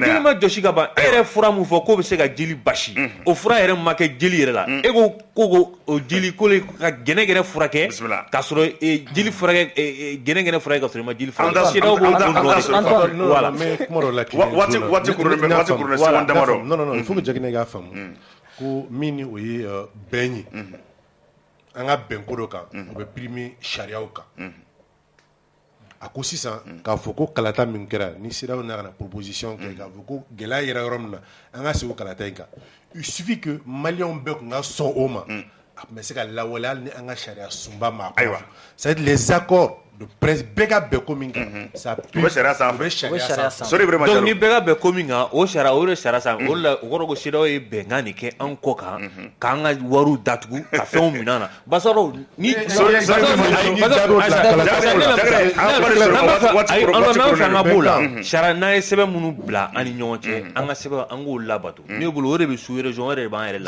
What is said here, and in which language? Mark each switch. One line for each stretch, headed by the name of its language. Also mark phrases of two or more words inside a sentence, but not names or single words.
Bambara: mais jeli ma jɔsi ka ban e yɛrɛ fura min fɔ k'o bɛ se ka jeli basi o fura yɛrɛ ma kɛ jeli yɛrɛ la e ko o jeli ko ka gɛnɛgɛnɛ furakɛ k'a sɔrɔ jeli furakɛ gɛnɛgɛnɛ furakɛ ka sɔrɔ i ma jeli furakɛ
French: voilà mais
Bambara: kuma dɔ la waati kurunin seconde damadɔ
French: non il faut que
Bambara: Jakinɛ k'a faamu ko min ni o ye bɛn ye an ka bɛn ko dɔ kan o bɛ primer sariyaw kan a ko sisan k'a fɔ ko kalata min kɛra ni CEDEAO nana ka na proposition kɛ k'a fɔ ko gɛlɛya yɛrɛ yɔrɔ min na an ka segin o kalata in kan
French: il suffit que
Bambara: maliyɛnw bɛɛ tun ka sɔn o ma a tun bɛ se ka lawaleya hali ni an ka sariya sunba ma
French: c'est à dire les accords de presse
Bambara: bɛɛ ka bɛn ko min kan ça u bɛ sariya sanfɛ donc ni bɛɛ ka bɛn ko min kan o sariya o de sariya sanfɛ o de la o kɔrɔ ko CEDEAO ye bɛnkan de kɛ an kɔ kan k'an ka wariw datugu ka fɛnw minɛ an na Basɔrɔ ni n'an fɛ an ka b'o la sariya n'an ye sɛbɛn minnu bila an ni ɲɔgɔn cɛ an ka sɛbɛn an k'o labato ne bolo o de bɛ
French: sous région
Bambara: o de b'an yɛrɛ la